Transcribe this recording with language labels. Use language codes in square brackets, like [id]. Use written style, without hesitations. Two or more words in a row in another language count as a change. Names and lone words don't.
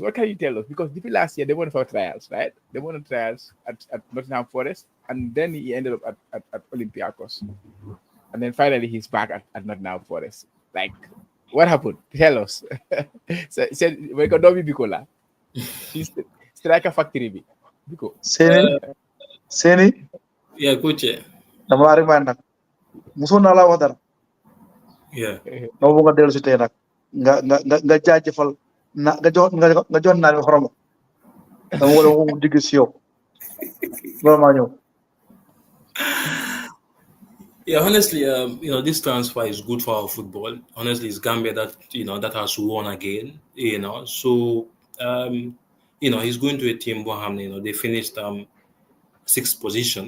[en] Because last year they went for trials, right? They went on trials at Nottingham Forest, and then he ended up at Olympiacos. And then finally he's back at Nottingham Forest. Like, what happened? Tell us. Said we got Dobby Bicola. He's striker factory. Bico. Seni. Yeah, coach. [wo] dama laa remind nag mosoon naa laa wax dara. dama bëgg a dellu si tey nag nga jaajëfal nga jox naa ne xorom dama war a digg si yow vraiment ñëw. [en] Yeah, honestly, this transfer is good for our football. Honestly, it's Gambia that has won again. So he's going to a team where they finished 6th position.